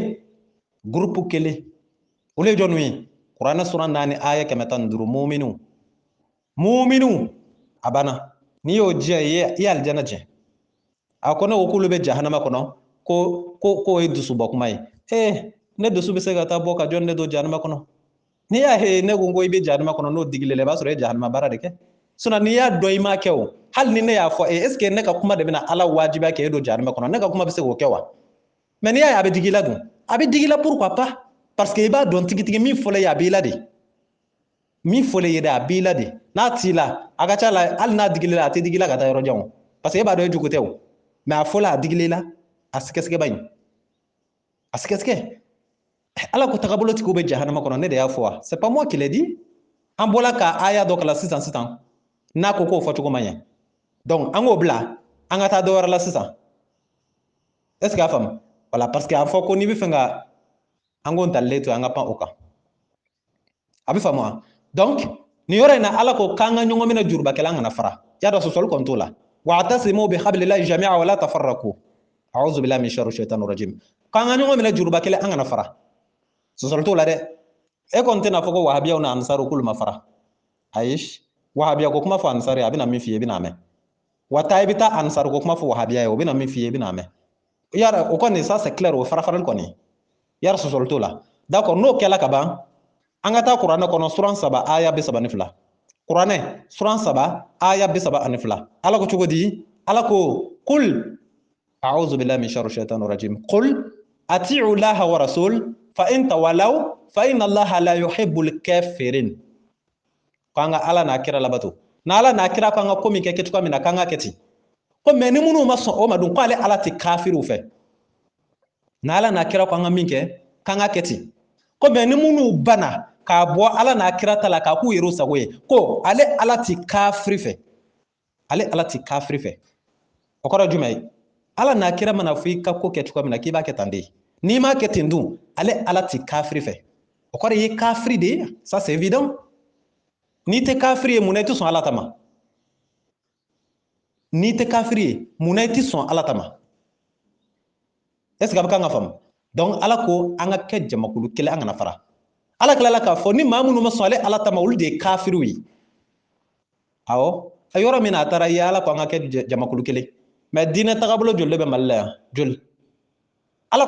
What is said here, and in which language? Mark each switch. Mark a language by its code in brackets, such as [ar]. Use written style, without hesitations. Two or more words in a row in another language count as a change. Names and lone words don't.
[bm] kelen olu ye jɔnw ye kuranɛ sura 4 aya 115 mu'minu a banna n'i y'o diya i ye alijana diya a ko ne ko k'olu bɛ jahanama kɔnɔ ko ye dusubɔ kuma ye ne dusu bɛ se ka taa bɔ ka jɔn ne don jahanama kɔnɔ n'i y'a ye ne ko i bɛ jahanama kɔnɔ n'o digilen i b'a sɔrɔ e jahanama baara de kɛ n'i y'a dɔn i m'a kɛ o hali ni ne y'a fɔ [fr] est ce que [bm] ne ka kuma de bɛna ala wajibiya kɛ e don jahanama kɔnɔ ne ka kuma bɛ se k'o kɛ wa mais n'i y'a ye a bɛ digi i la dun a bɛ digi i la [fr] pourquoi pas parce que [bm] i b'a dɔn tigitigi min fɔlɔ ye a b'i la de min fɔlɔ ye dɛ a b'i la de n'a t'i la a ka ca la hali n'a digili la a tɛ digi i la ka taa yɔrɔ jan o [fr] parce que [bm] e b'a dɔn e jugu tɛ o mais a fɔlɔ a digili la a sɛgɛsɛgɛ ba in a sɛgɛsɛgɛ ala ko tagabolo tigiw bɛ jahanama kɔnɔ ne de y'a fɔ wa [fr] c'est pas moi qui l'ai dit [bm] an bɔla ka aya dɔ kalan sisan n'a ko k'o fɔ cogo man ɲɛ donc an k'o bila an ka taa dɔ wɛrɛ la sisan [fr] est ce que [bm] a faamu [fr] voilà parce que [bm] a fɔ ko n'i bɛ fɛ ka an k'o talilen to an ka pan o kan a bɛ faamu wa donc nin yɔrɔ in na ala ko k'an ka ɲɔgɔn minɛ juruba kɛlɛ an kana fara y'a dɔn sɔsɔli kɔni t'o la [ar] واعتصموا بحبل الله جميعا ولا تفرقوا أعوذ بالله من شر الشيطان الرجيم [bm] k'an ka ɲɔgɔn minɛ juruba kɛlɛ an kana fara sɔsɔli t'o la dɛ e kɔni tɛna fɔ ko wahabiyaw na ansaru k'olu ma fara ayi wahabiya ko kuma fɔ ansari a bɛna min f'i ye i bɛna mɛn wa taa i bɛ taa ansaru ko kuma fɔ wahabiya ye o bɛna min f'i ye i bɛna mɛn yara o kɔni [fr] ça c'est clair [bm] o farafarali kɔni yara sɔsɔli t'o la d'accord n'o kɛla ka ban an ka taa kuranɛ kɔnɔ suran 3 aya 32 kuranɛ suran 3 aya 32 ala ko cogo di ala ko [ar] قل أعوذ بالله من شر الشيطان الرجيم قل أطيعوا الله والرسول فإن تولوا فإن الله لا يحب الكافرين [bm] k'an ka ala n'a kira labato na ala n'a kira k'an ka ko min kɛ kɛcogoya min na k'an ka kɛ ten ko mais ni minnu ma sɔn o ma dun k'ale ala tɛ kafiriw fɛ na ala n'a kira k'an ka min kɛ k'an ka kɛ ten ko mais ni minnu banna k'a bɔ ala n'a kira ta la k'a k'u yɛrɛ sago ye ko ale ala ti kafiri fɛ ale ala ti kafiri fɛ o kɔrɔ jumɛn ye ala n'a kira mana fɔ i ka ko kɛ cogoya min na k'i b'a kɛ tan de n'i m'a kɛ ten dun ale ala ti kafiri fɛ o kɔrɔ ye kafiri de ye [fr] ça c'est évident [bm] n'i tɛ kafiri ye mun na i tɛ sɔn ala ta ma n'i tɛ kafiri ye mun na i tɛ sɔn ala ta ma [fr] est ce que [bm] a bɛ kan ka faamu donc ala ko an ka kɛ jamakulu kelen an kana fara ala tilala k'a fɔ ni maa minnu ma sɔn ale ala ta ma olu de ye kafiriw ye awɔ a yɔrɔ min na a taara ye ala ko an ka kɛ jamakulu kelen mais diinɛ tagabolo joli de bɛ mali la yan joli ala